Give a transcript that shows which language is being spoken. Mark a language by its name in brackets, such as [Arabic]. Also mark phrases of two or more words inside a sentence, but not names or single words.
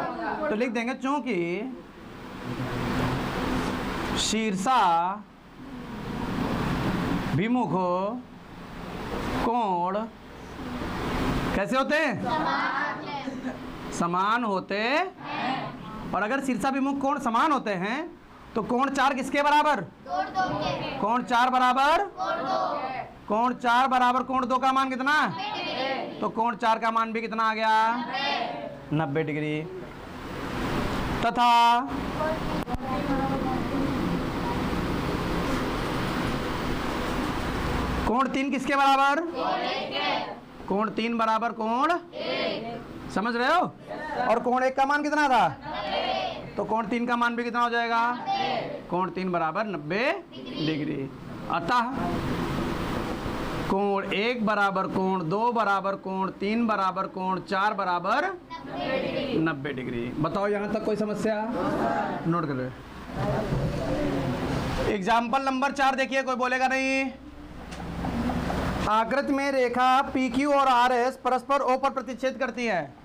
[Hindi] तो लिख देंगे चूंकि शीर्षाभिमुख कोण कैसे होते हैं? समान होते। और अगर शीर्षाभिमुख कोण समान होते हैं तो कोण 4 किसके बराबर? कोण 4 बराबर कोण 4 बराबर कोण 2 का मान कितना? तो कोण 4 का मान भी कितना आ गया? 90 डिग्री। तथा कोण 3 किसके बराबर? कोण 3 बराबर कोण 1। समझ रहे हो? और कोण 1 का मान कितना था? तो कोण 3 का मान भी कितना हो जाएगा? कोण 3 बराबर 90 डिग्री। अतः कोण 1 बराबर कोण 2 बराबर कोण 3 बराबर कोण 4 बराबर 90 डिग्री। बताओ यहाँ तक कोई समस्या? नोट कर लो। [English] example number [Hindi] 4 देखिए, कोई बोलेगा नहीं। आकृति में रेखा PQ और RS परस्पर O पर प्रतिच्छेद करती है।